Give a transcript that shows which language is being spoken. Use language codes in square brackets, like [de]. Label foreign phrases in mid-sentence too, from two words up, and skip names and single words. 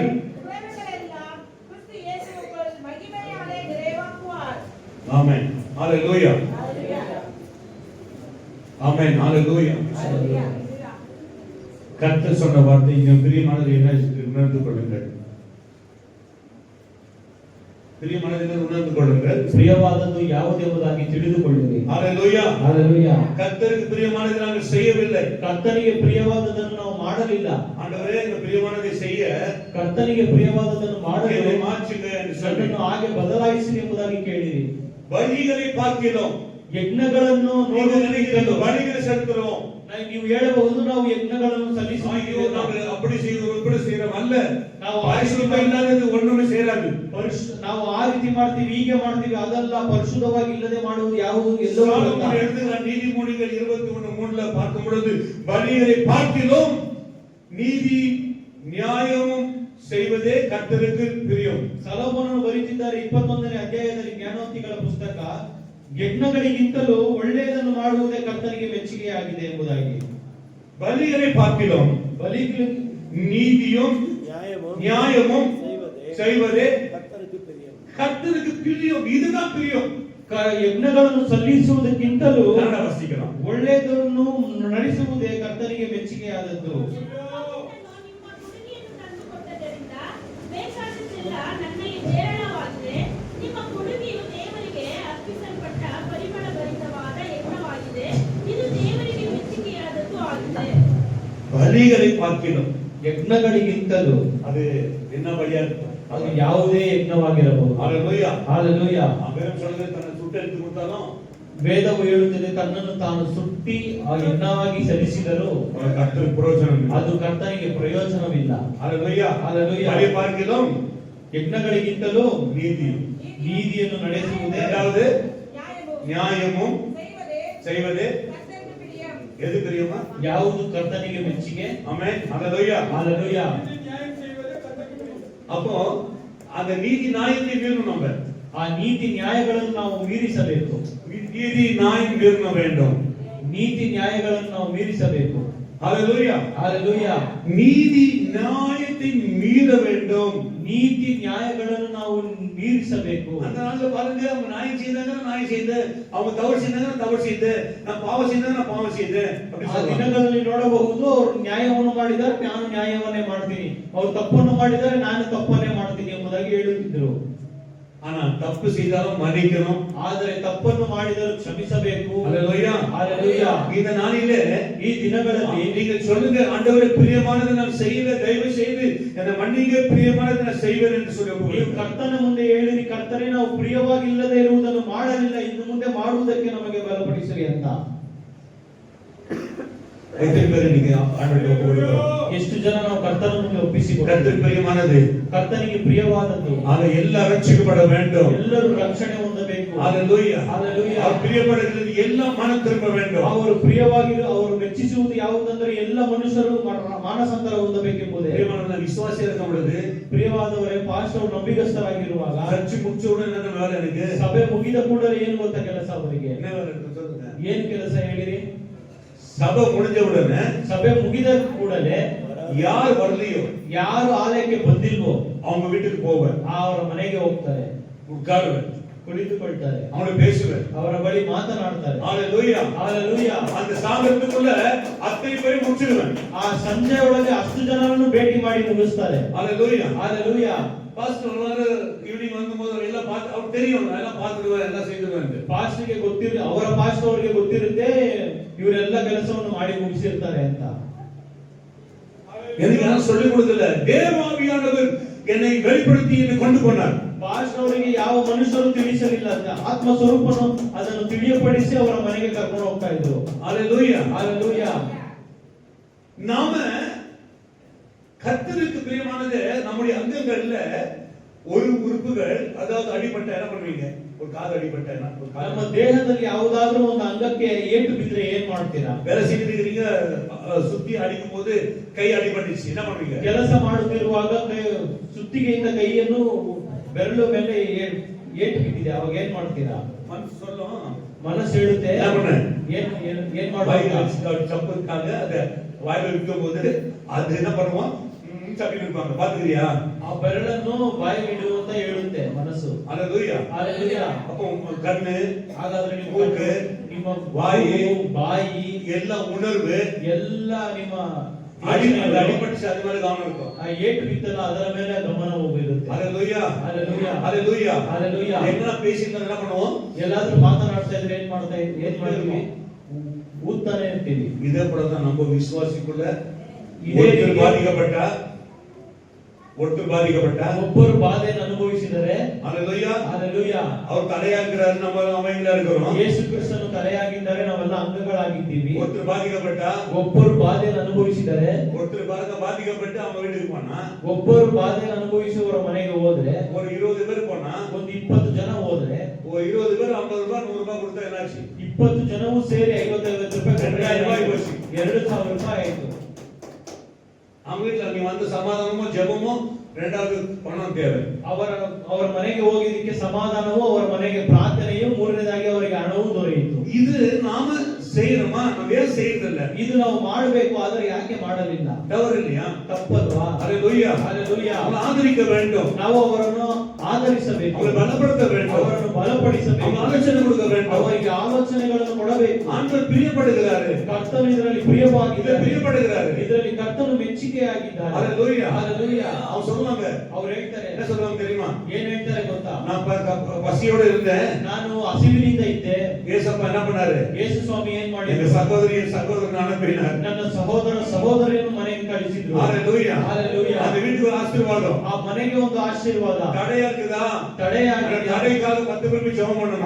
[ta] எல்லாம் கிறிஸ்து இயேசுவுக்குள் மகிமையாலே நிறைவாக்குவார். ஆமென். ஹalleluya. ஆமென். ஹalleluya. கர்த்தர் சொன்ன வார்த்தை என் பிரியமானது என்ன உணர்ந்து கொள்ளுங்கள். பிரியமானதை உணர்ந்து கொள்ளுங்கள். [kn] ಪ್ರಿಯವಾದದ್ದು ಯಾವುದೆಂಬುದಾಗಿ ತಿಳಿದುಕೊಳ್ಳಿರಿ. [ta] ஹalleluya. ஹalleluya. கர்த்தருக்கு பிரியமானதை நாங்கள் செய்யவில்லை. [kn] ಕರ್ತನಿಗೆ ಪ್ರಿಯವಾದದ್ದನ್ನು ನಾವು ಮಾಡಲಿಲ್ಲ. [ta] ஆண்டவரே இந்த பிரியமானதை செய்ய [kn] ಕರ್ತನಿಗೆ ಪ್ರಿಯವಾದದ್ದನ್ನು ಮಾಡಲು [ta] என்னை மாற்றுங்க என்று சொல்லி [kn] ನನ್ನನ್ನು ಹಾಗೆ ಬದಲಾಯಿಸಿ ಎಂಬುದಾಗಿ ಕೇಳಿರಿ. [ta] பலிகளை பார்க்கிறோம். [kn] ಯಜ್ಞಗಳನ್ನು [ta] நீங்கள் நினைக்கிறது பலிகளை செலுத்துறோம். [kn] ನೀವು ಹೇಳಬಹುದು ನಾವು ಯಜ್ಞಗಳನ್ನು [ta] ஐயோ [kn] ಸಲ್ಲಿಸುತ್ತಿದ್ದೇವೆ. [ta] நாங்கள் அப்படி செய்கிறோம் இப்படி செய்கிறோம் அல்ல. [kn] ನಾವು [ta] பரிசுத்தம் இல்லாதது ஒண்ணுமே சேராது. [kn] ನಾವು ಆ ರೀತಿ ಮಾಡ್ತೀವಿ ಹೀಗೆ ಮಾಡ್ತೀವಿ ಅದಲ್ಲ, ಪರಿಶುದ್ಧವಾಗಿ ಇಲ್ಲದೆ ಮಾಡುವುದು ಯಾವುದು ಎಲ್ಲವೂ ಅಲ್ಲ. [ta] சாலமோன் எழுதுகிற நீதிமொழிகள் 23:3 பார்க்கும் பொழுது பலிகளை பார்க்கிலும் நீதி நியாயமும் செய்வதே கர்த்தருக்கு பிரியம். [kn] ಸೊಲೊಮೋನನು ಬರೆದಿದ್ದಾರೆ 21ನೇ ಅಧ್ಯಾಯದಲ್ಲಿ ಜ್ಞಾನೋಕ್ತಿಗಳ ಪುಸ್ತಕ, ಯಜ್ಞಗಳಿಗಿಂತಲೂ ಒಳ್ಳೆಯದನ್ನು ಮಾಡುವುದೇ ಕರ್ತನಿಗೆ ಮೆಚ್ಚುಗೆಯಾಗಿದೆ ಎಂಬುದಾಗಿ. [ta] பலிகளை பார்க்கிலும் [kn] ಬಲಿಗಳು [ta] நீதியும் நியாயமும் செய்வதே கர்த்தருக்கு பிரியம். கர்த்தருக்கு பிரியம். இதுதான் பிரியம். [kn] ಯಜ್ಞಗಳನ್ನು ಸಲ್ಲಿಸುವುದಕ್ಕಿಂತಲೂ ಕನ್ನಡ ವಾಸಿக்கலாம். ಒಳ್ಳೆಯದನ್ನು ನಡೆಸುವುದೇ ಕರ್ತನಿಗೆ ಮೆಚ್ಚುಗೆಯಾದದ್ದು. ನಿಮ್ಮ ಕೊಡುಗೆಯನ್ನು ತಂದುಕೊಟ್ಟದರಿಂದ ಬೇಕಾದದ್ದೆಲ್ಲ ನನಗೆ ಹೇರಳವಾಗಿದೆ. ನಿಮ್ಮ ಕೊಡುಗೆಯು ದೇವರಿಗೆ ಅರ್ಪಿಸಲ್ಪಟ್ಟ ಪರಿಮಳ ಭರಿತವಾದ ಯಜ್ಞವಾಗಿದೆ. ಇದು ದೇವರಿಗೆ ಮೆಚ್ಚುಗೆಯಾದದ್ದು ಆಗಿದೆ. [ta] பலிகளை பார்க்கிலும் [kn] ಯಜ್ಞಗಳಿಗಿಂತಲೂ [ta] அது என்ன பலியா இருக்கும்? [kn] ಅದು ಯಾವುದೇ ಯಜ್ಞವಾಗಿರಬಹುದು. [ta] ஹalleluya. [kn] ಹಾಲೆಲೂಯಾ. [ta] அவன் சொல்றது தன்னை சுட்டு எடுத்து கொடுத்தாலும் [kn] ವೇದವು ಹೇಳುತ್ತದೆ ತನ್ನನ್ನು ತಾನು ಸುಟ್ಟಿ ಆ ಯಜ್ಞವಾಗಿ ಸಲ್ಲಿಸಿದರೂ [ta] அவன் கர்த்தருக்கு பிரயோஜனம் இல்லை. [kn] ಅದು ಕರ್ತನಿಗೆ ಪ್ರಯೋಜನವಿಲ್ಲ. [ta] ஹalleluya. ஹalleluya. பலி பார்க்கிலும் [kn] ಯಜ್ಞಗಳಿಗಿಂತಲೂ [ta] நீதி. [kn] ನೀತಿಯನ್ನು ನಡೆಸುವುದೇ [ta] இரண்டாவது நியாயமும் நியாயமும் செய்வதே கர்த்தருக்கு பிரியம். எது பிரியமா? [kn] ಯಾವುದು ಕರ್ತನಿಗೆ ಮೆಚ್ಚುಗೆ. [ta] ஆமென். ஹalleluya. [kn] ಹಾಲೆಲೂಯಾ. [ta] அப்போ அந்த நீதி நியாயத்தை மீறணும். நம்ம [kn] ಆ ನೀತಿ ನ್ಯಾಯಗಳನ್ನು ನಾವು ಮೀರಿಸಬೇಕು. [ta] நீதி நியாயம் மீறணும் வேண்டும். [kn] ನೀತಿ ನ್ಯಾಯಗಳನ್ನು ನಾವು ಮೀರಿಸಬೇಕು. [ta] ஹalleluya. [kn] ಹಾಲೆಲೂಯಾ. [ta] நீதி நியாயத்தை மீற வேண்டும். [kn] ನೀತಿ ನ್ಯಾಯಗಳನ್ನು ನಾವು ಮೀರಿಸಬೇಕು. [ta] அந்த நாள்ல பாருங்க, அவங்க நியாயம் செய்தாங்க, நான் நியாயம் செய்தேன். அவங்க தவறு செய்தாங்க, நான் தவறு செய்தேன். நான் பாவம் செய்தாங்க, நான் பாவம் செய்தேன். அப்படி [kn] ಆ [ta] சொல்றாங்க. [kn] ದಿನಗಳಲ್ಲಿ ನೋಡಬಹುದು, ಅವರು ನ್ಯಾಯವನ್ನು ಮಾಡಿದ್ದಾರೆ, ನಾನು ನ್ಯಾಯವನ್ನೇ ಮಾಡ್ತೀನಿ, ಅವರು ತಪ್ಪನ್ನು ಮಾಡಿದ್ದಾರೆ, ನಾನು ತಪ್ಪನ್ನೇ ಮಾಡ್ತೀನಿ ಎಂಬುದಾಗಿ ಹೇಳುತ್ತಿದ್ದರು. [ta] ஆனா தப்பு செய்தாலும் மன்னிக்கணும். [kn] ಆದರೆ ತಪ್ಪನ್ನು ಮಾಡಿದರೂ ಕ್ಷಮಿಸಬೇಕು. [ta] ஹalleluya. [kn] ಹಾಲೆಲೂಯಾ. [ta] இந்த நாளிலே [kn] ಈ ದಿನಗಳಲ್ಲಿ [ta] நீங்கள் சொல்லுங்க, ஆண்டவரே பிரியமானதை நான் செய்வேன், தயவு செய்து என்னை மன்னிங்க, பிரியமானதை நான் செய்வேன் என்று சொல்லி [kn] ನೀವು [ta] ஒப்புக்கொடுங்க. [kn] ಕರ್ತನ ಮುಂದೆ ಹೇಳಿರಿ, ಕರ್ತನೇ ನಾವು ಪ್ರಿಯವಾಗಿಲ್ಲದೆ ಇರುವುದನ್ನು ಮಾಡಲಿಲ್ಲ, ಇನ್ನು ಮುಂದೆ ಮಾಡುವುದಕ್ಕೆ ನಮಗೆ ಬಲಪಡಿಸಲಿ ಅಂತ. [ta] எத்தனை பேர் நீங்க ஆண்டவரை ஒப்புக்கொடுக்கிறோம்? [kn] ಎಷ್ಟು ಜನ ನಾವು ಕರ್ತನ ಮುಂದೆ ಒಪ್ಪಿಸಿಕೊಂಡು [ta] கர்த்தருக்கு பிரியமானது [kn] ಕರ್ತನಿಗೆ ಪ್ರಿಯವಾದದ್ದು [ta] அதை எல்லாம் ரட்சிக்கப்பட வேண்டும். [kn] ಎಲ್ಲರೂ ರಕ್ಷಣೆ ಹೊಂದಬೇಕು. [ta] ஹalleluya. ஹalleluya. அவர் பிரியப்படுகிறது எல்லாம் மனம் திரும்ப வேண்டும். [kn] ಅವರು ಪ್ರಿಯವಾಗಿರು ಅವರು ಮೆಚ್ಚಿಸುವುದು ಯಾವುದಂದ್ರೆ ಎಲ್ಲ ಮನುಷ್ಯರು ಮಾನಸಾಂತರ ಹೊಂದಬೇಕೆಂಬುದೇ. [ta] பிரியமான விசுவாசியா இருக்க பொழுது, [kn] ಪ್ರಿಯವಾದವರೇ, ಪಾಸ್ಟರ್ ನಂಬಿಗಸ್ತರಾಗಿರುವಾಗ [ta] சர்ச்சு முடிச்ச உடனே என்ன வேலை எனக்கு? [kn] ಸಭೆ ಮುಗಿದ ಕೂಡಲೇ ಏನು ಗೊತ್ತಾ ಕೆಲಸ ಅವರಿಗೆ? [ta] என்ன வேலை இருக்கு சொல்லுங்க. [kn] ಏನ್ ಕೆಲಸ ಹೇಳಿರಿ? [ta] சபை முடிஞ்ச உடனே [kn] ಸಭೆ ಮುಗಿದ ಕೂಡಲೇ [ta] யார் வரலையோ [kn] ಯಾರು ಆಲಯಕ್ಕೆ ಬಂದಿಲ್ವೋ [ta] அவங்க வீட்டுக்கு போவேன், [kn] ಅವರ ಮನೆಗೆ ಹೋಗ್ತಾರೆ, [ta] உட்காருவேன், [kn] ಕುಳಿತುಕೊಳ್ತಾರೆ, [ta] அவங்கள பேசுவேன். [kn] ಅವರ ಬಳಿ ಮಾತನಾಡ್ತಾರೆ. [ta] ஹalleluya. [kn] ಹಾಲೆಲೂಯಾ. [ta] அந்த சாமர்த்தியத்துக்குள்ள அத்தனை பேரை முடிச்சிடுவேன். [kn] ಆ ಸಂಜೆ ಒಳಗೆ 10 ಜನರನ್ನು ಭೇಟಿ ಮಾಡಿ ಮುಗಿಸ್ತಾರೆ. [ta] ஹalleluya. [kn] ಹಾಲೆಲೂಯಾ. [en] pastor evening [ta] வந்தபோது எல்லாம் பார்த்து அவர் தெரியும், நான் எல்லாம் பார்த்துடுவேன், எல்லாம் செய்துடுவேன். [kn] ಪಾಸ್ಟರ್ಗೆ ಗೊತ್ತಿರುತ್ತೆ, ಅವರ ಪಾಸ್ಟರ್ ಅವರಿಗೆ ಗೊತ್ತಿರುತ್ತೆ ಇವರೆಲ್ಲ ಕೆಲಸವನ್ನು ಮಾಡಿ ಮುಗಿಸಿರ್ತಾರೆ ಅಂತ. [ta] எனக்கு யாரும் சொல்லிக் கொடுக்கல, தேவாவியானவர் என்னை வெளிப்படுத்தி என்னை கொண்டு போனார். [kn] ಪಾಸ್ಟರ್ ಅವರಿಗೆ ಯಾವ ಮನುಷ್ಯರು ತಿಳಿಸಲಿಲ್ಲ, ಆತ್ಮ ಸ್ವರೂಪನು ಅದನ್ನು ತಿಳಿಯಪಡಿಸಿ ಅವರ ಮನೆಗೆ ಕರ್ಕೊಂಡು ಹೋಗ್ತಾ ಇದ್ರು. [ta] ஹalleluya. [kn] ಹಾಲೆಲೂಯಾ. [ta] நாம கர்த்தருக்கு பிரியமானது நம்முடைய அங்கங்கள்ல ஒரு உறுப்புகள், அதாவது அடிபட்ட என்ன பண்ணுவீங்க? ஒரு காது அடிபட்ட [kn] ನಮ್ಮ ದೇಹದಲ್ಲಿ ಯಾವುದಾದ್ರೂ ಒಂದು ಅಂಗಕ್ಕೆ ಏಟು ಬಿದ್ರೆ ಏನ್ ಮಾಡ್ತೀರಾ? [ta] வேலை செய்திருக்கிறீங்க, சுத்தி அடிக்கும் போது கை அடிபட்டுச்சு, என்ன பண்ணுவீங்க? [kn] ಕೆಲಸ ಮಾಡುತ್ತಿರುವಾಗ ಸುತ್ತಿಗೆಯಿಂದ ಕೈಯನ್ನು ಬೆರಳು ಮೇಲೆ ಏಟು ಬಿದ್ದಿದೆ, ಅವಾಗ ಏನ್ ಮಾಡ್ತೀರಾ? [ta] மனசு சொல்லும், [kn] ಮನಸ್ಸು ಹೇಳುತ್ತೆ [ta] என்ன பண்ண? [kn] ಏನ್ [ta] வாயில [kn] ಮಾಡುವಾಗ [ta] சப்பு இருக்காங்க, அத வாயில விற்கும் போது அது என்ன பண்ணுவோம்? சப்பி இருப்பாங்க, பாத்துக்கிறியா? [kn] ಆ ಬೆರಳನ್ನು ಬಾಯಿಗೆ ಇಡು ಅಂತ ಹೇಳುತ್ತೆ ಮನಸ್ಸು. [ta] ஹalleluya. [kn] ಹಾಲೆಲೂಯಾ. [ta] அப்போ உங்க கண்ணு, [kn] ಹಾಗಾದ್ರೆ ನಿಮ್ಮ ಮೂಗು, ನಿಮ್ಮ ಬಾಯಿ, ಬಾಯಿ ಎಲ್ಲ ಉಣர்வு, ಎಲ್ಲ ನಿಮ್ಮ [ta] அடிபட்டுச்சு, அது மேல கவனம் இருக்கும். [kn] ಆ ಏಟು ಬಿತ್ತಲ್ಲ ಅದರ ಮೇಲೆ ಗಮನ ಹೋಗಿರುತ್ತೆ. [ta] ஹalleluya. [kn] ಹಾಲೆಲೂಯಾ. [ta] ஹalleluya. [kn] ಹಾಲೆಲೂಯಾ. [ta] என்ன பேசிட்டு என்ன பண்ணுவோம்? [kn] ಎಲ್ಲಾದ್ರೂ ಮಾತನಾಡ್ತಾ ಇದ್ರೆ ಏನ್ ಮಾಡ್ತೀವಿ? ஊத்தானே ಇರ್ತೀವಿ. [ta] இதே போல தான் நம்ம விசுவாசிக்குள்ள இதே ஒருத்தர் பாதிக்கப்பட்டா ஒருத்தர் பாதிக்கப்பட்டா [kn] ಒಬ್ಬರು ಬಾಧೆಯನ್ನು ಅನುಭವಿಸಿದರೆ [ta] அல்லேலூயா [kn] ಹಲ್ಲೆಲೂಯಾ, [ta] அவர் தலையா இருக்கிறாரு, நம்ம அமைதியா இருக்கிறோம். [kn] ಯೇಸು ಕ್ರಿಸ್ತನು ತಲೆಯಾಗಿದ್ದಾರೆ, ನಾವೆಲ್ಲ ಅಂಗಗಳಾಗಿದ್ದೀವಿ. [ta] ஒருத்தர் பாதிக்கப்பட்டா [kn] ಒಬ್ಬರು ಬಾಧೆಯನ್ನು ಅನುಭವಿಸಿದರೆ, [ta] ஒருத்தர் பாதிக்கப்பட்டு அவங்க வீட்டுக்கு போனா [kn] ಒಬ್ಬರು ಬಾಧೆಯನ್ನು ಅನುಭವಿಸುವವರ ಮನೆಗೆ ಹೋದ್ರೆ, [ta] ஒரு 20 பேர் போனா [kn] ಒಂದು 20 ಜನ ಹೋದ್ರೆ, [ta] ஒரு 20 பேர் 50 ரூபாய் 100 ரூபாய் கொடுத்தா என்னாச்சு? [kn] 20 ಜನವೂ ಸೇರಿ 50 ರೂಪಾಯಿ [ta] 2000 ರೂಪಾಯಿ போச்சு. [kn] 2000 ರೂಪಾಯಿ ಆಯ್ತು. [ta] அவங்க வீட்டுல நீ வந்து சமாதானமும் ஜெபமும் ரெண்டாவது பணம் தேவை. [kn] ಅವರ ಮನೆಗೆ ಹೋಗಿದ್ದಕ್ಕೆ ಸಮಾಧಾನವೂ, ಅವರ ಮನೆಗೆ ಪ್ರಾರ್ಥನೆಯೂ, ಮೂರನೇದಾಗಿ ಅವರಿಗೆ ಹಣವೂ ದೊರೆಯಿತು. [ta] இது நாம செய்யணுமா? நம்ம ஏன் செய்யறதில்ல? [kn] ಇದು ನಾವು ಮಾಡಬೇಕು, ಆದರೆ ಯಾಕೆ ಮಾಡಲಿಲ್ಲ? [ta] தவறு இல்லையா? [kn] ತಪ್ಪಲ್ವಾ? [ta] ஹalleluya. [kn] ಹಲ್ಲೆಲೂಯಾ. [ta] அவங்களை ஆதரிக்க வேண்டும், [kn] ನಾವು ಅವರನ್ನು ಆಧರಿಸಬೇಕು, [ta] அவங்களை பலப்படுத்த வேண்டும், [kn] ಅವರನ್ನು ಬಲಪಡಿಸಬೇಕು, [ta] அவங்க ஆலோசனை கொடுக்க வேண்டும். [kn] ಅವರಿಗೆ ಆಲೋಚನೆಗಳನ್ನು ಕೊಡಬೇಕು. [ta] ஆண்டவர் பிரியப்படுகிறாரு, [kn] ಕರ್ತನು ಇದರಲ್ಲಿ ಪ್ರಿಯವಾಗಿದ್ದಾರೆ, [ta] பிரியப்படுகிறாரு. [kn] ಇದರಲ್ಲಿ ಕರ್ತನು ಮೆಚ್ಚುಗೆಯಾಗಿದ್ದಾರೆ. [ta] ஹalleluya. [kn] ಹಲ್ಲೆಲೂಯಾ. [ta] அவங்க சொல்லுவாங்க, [kn] ಅವ್ರು ಹೇಳ್ತಾರೆ, [ta] என்ன சொல்லுவாங்க தெரியுமா? [kn] ಏನ್ ಹೇಳ್ತಾರೆ ಗೊತ್ತಾ? [ta] நான் பசியோட இருந்தேன், [kn] ನಾನು ಹಸಿವಿನಿಂದ ಇದ್ದೆ, [ta] ஏசப்பா என்ன பண்ணாரு? [kn] ಯೇಸು ಸ್ವಾಮಿ ಏನ್ [ta] எங்க [kn] ಮಾಡಿದ್ರು? [ta] சகோதரன் அனுப்பினார். [kn] ನನ್ನ ಸಹೋದರಿಯನ್ನು ಮನೆಗೆ ಕಳಿಸಿದ್ರು. [ta] ஹalleluya. [kn] ಹಲ್ಲೆಲೂಯಾ. [ta] அந்த வீட்டுக்கு ஒரு ஆசீர்வாதம். [kn] ಆ ಮನೆಗೆ ಒಂದು ಆಶೀರ್ವಾದ. [ta] தடையா இருக்குதா? [kn] ತಡೆಯಾಗಿದೆ. [ta] தடைக்காக 10 பேருக்கு ஜெபம் பண்ணணுமா?